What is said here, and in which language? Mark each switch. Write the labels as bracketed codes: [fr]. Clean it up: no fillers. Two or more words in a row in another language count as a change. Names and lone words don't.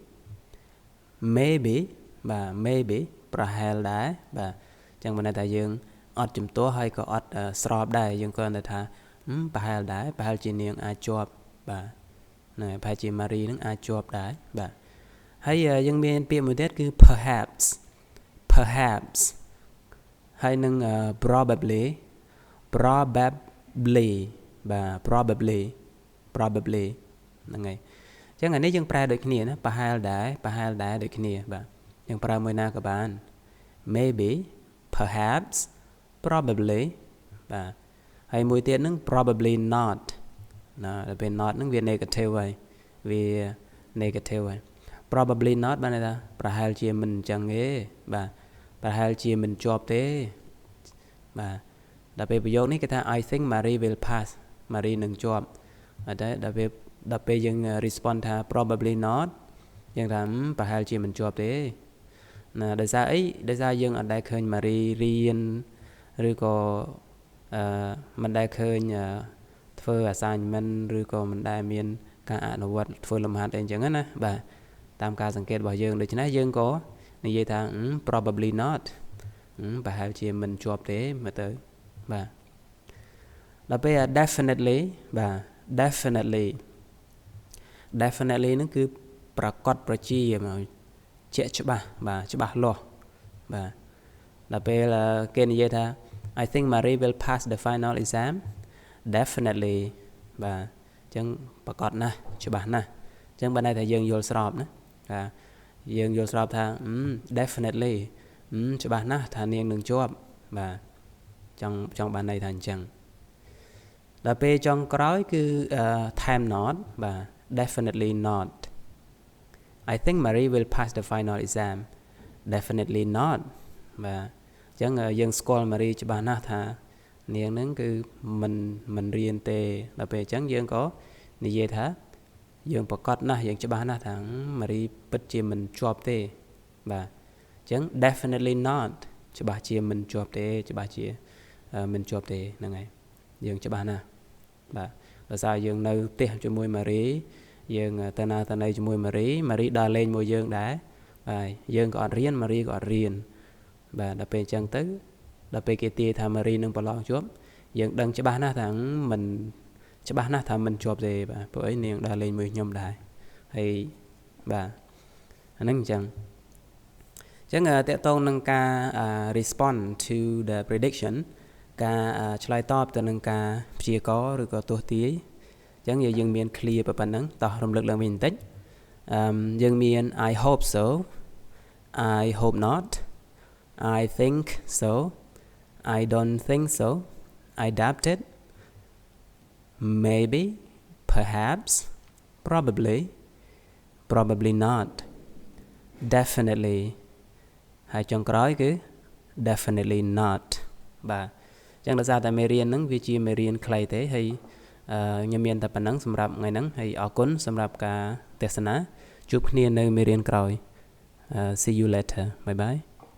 [km] បាទ maybe ប្រហែលដែរបាទអញ្ចឹងបានថាយើងអត់ជំទាស់ហើយក៏អត់ស្របដែរយើងគ្រាន់តែថាប្រហែលដែរប្រហែលជានាងអាចជាប់បាទណែប្រហែលជា Marie នឹងអាចជាប់ដែរបាទហើយយើងមានពាក្យមួយទៀតគឺ perhaps ហើយនឹង probably បាទ probably ហ្នឹងហើយអញ្ចឹងអានេះយើងប្រែដូចគ្នាណាប្រហែលដែរដូចគ្នាបាទយើងប្រើមួយណាក៏បាន [en] maybe perhaps probably [km] បាទហើយមួយទៀតហ្នឹង [en] probably not [km] ណាដល់ពេល not ហ្នឹងវា negative ហើយវា negative ហើយ [en] probably not [km] បានន័យថាប្រហែលជាមិនអញ្ចឹងទេបាទប្រហែលជាមិនជាប់ទេបាទដល់ពេលប្រយោគនេះគេថា [en] I think Marie will pass [km] Marie នឹងជាប់តែដល់ពេលយើង respond ថា [en] probably not [km] យើងថាប្រហែលជាមិនជា ប់ទេណាដោយសារអីដោយសារយើងអត់ដែលឃើញ Marie រៀនឬក៏មិនដែលឃើញធ្វើ assignment ឬក៏មិនដែលមានការអនុវត្តធ្វើលំហាត់អីអញ្ចឹងណាបាទតាមការសង្កេតរបស់យើងដូច្នេះយើងក៏និយាយថា [en] probably not [km] ប្រហែលជាមិនជាប់ទេមើលទៅបាទដល់ពេល definitely បាទ definitely ហ្នឹងគឺប្រកបប្រជាមកជាក់ច្បាស់បាទច្បាស់លាស់បាទដល់ពេលគេ និយាយថា [en] I think Marie will pass the final exam definitely [km] បាទអញ្ចឹងប្រកបណាស់ច្បាស់ណាស់អញ្ចឹងបានន័យថាយើងយល់ស្របណាបាទយើងយល់ស្របថា definitely ច្បាស់ណាស់ថានាងនឹងជាប់បាទចង់បានន័យថាអញ្ចឹងដល់ពេលចុងក្រោយគឺ [en] time not [km] បាទ [en] definitely not I think Marie will pass the final exam definitely not [km] បាទអញ្ចឹងយើងស្គាល់ Marie ច្បាស់ណាស់ថានាងហ្នឹងគឺមិនរៀនទេដល់ពេលអញ្ចឹងយើងក៏និយាយថាយើងប្រកាសណាស់យើងច្បាស់ណាស់ថា Marie ពិតជាមិនជាប់ទេបាទអញ្ចឹង [en] definitely not [km] ច្បាស់ជាមិនជាប់ ទេច្បាស់ជាមិនជាប់ទេហ្នឹងហើយយើងច្បាស់ណាស់បាទដោយសារយើងនៅផ្ទះជាមួយ Marie យើងទៅណាទៅណីជាមួយ Marie ដើរលេងមួយយើងដែរបាទយើងក៏អត់រៀន Marie ក៏អត់រៀនបាទ ដល់ពេលអញ្ចឹងទៅដល់ពេលគេទាយថា Marie នឹងប្រឡងជាប់យើងដឹងច្បាស់ណាស់ថាមិនច្បាស់ណាស់ថា មិនជាប់ទេបាទព្រោះអីនាងដើរលេងមួយខ្ញុំដែរហើយបាទអាហ្នឹងអញ្ចឹងតកត ងនឹងការ [en] respond to the prediction [km] ការឆ្លើយតបទៅនឹងការព្យាករណ៍ឬក៏ទស្សន៍ទាយអញ្ចឹងយើងមាន clear ប៉ុណ្ណឹងតោះរំលឹកឡើងវិញបន្តិចយើងមាន [en] I hope so I hope not I think so I don't think so I doubt it maybe perhaps probably not definitely [km] ហើយចុងក្រោយគឺ [en] definitely not [km] បាទអញ្ចឹងដោយសារតែមេរៀនហ្នឹងវាជាមេរៀនខ្លីទេហើយខ្ញុំមានតែប៉ុណ្្នឹងសម្រាប់ថ្ងៃហ្នឹងហើយអរគុណសម្រាប់ការទស្សនាជួបគ្នានៅមេរៀនក្រោយ [en] see you later bye bye